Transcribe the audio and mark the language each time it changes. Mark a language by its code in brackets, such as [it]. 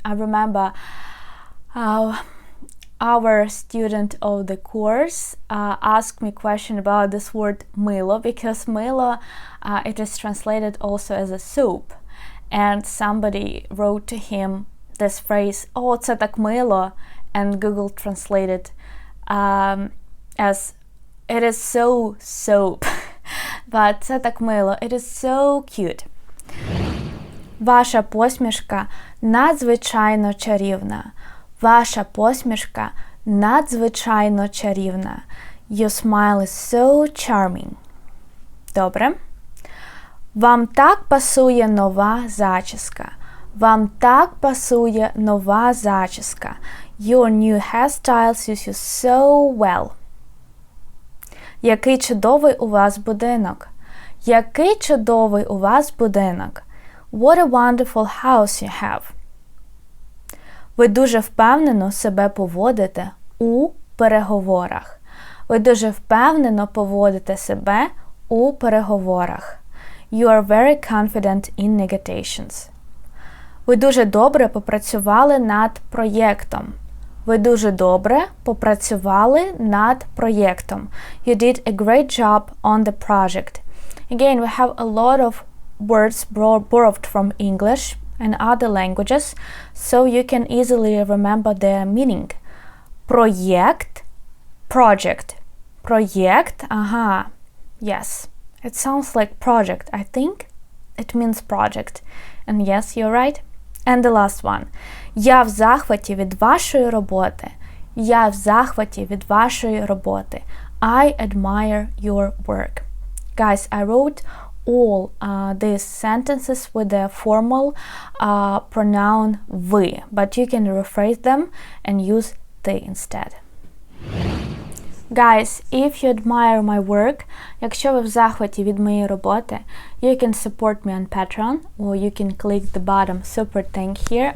[en] I remember our student of the course asked me a question about this word milo, because milo it is translated also as a soap, and somebody wrote to him this phrase, oh, [uk] це так мило, [en] and Google translated as it is so soap. But [uk] це так мило, [en] it is so cute. [uk] Ваша посмішка надзвичайно чарівна. Ваша посмішка надзвичайно чарівна. [en] Your smile is so charming. [uk] Добре. Вам так пасує нова зачіска. Вам так пасує нова зачіска. [en] Your new hairstyle suits you so well. [uk] Який чудовий у вас будинок. Який чудовий у вас будинок. [en] What a wonderful house you have. [uk] Ви дуже впевнено себе поводите у переговорах. Ви дуже впевнено поводите себе у переговорах. [en] You are very confident in negotiations. [uk] Ви дуже добре попрацювали над проєктом. Ви дуже добре попрацювали над проєктом. [en] You did a great job on the project. Again, we have a lot of words borrowed from English and other languages, so you can easily remember their meaning. [uk] Проєкт, project. Проєкт, [en] yes. It sounds like project, I think. It means project. And yes, you're right. And the last one. [uk] Я в захваті від вашої роботи. Я в захваті від вашої роботи. [en] I admire your work. Guys, I wrote all these sentences with the formal pronoun ви, but you can rephrase them and use they instead. Guys, if you admire my work, [uk] якщо ви в захваті від моєї роботи, [en] you can support me on Patreon, or you can click the bottom super thank here.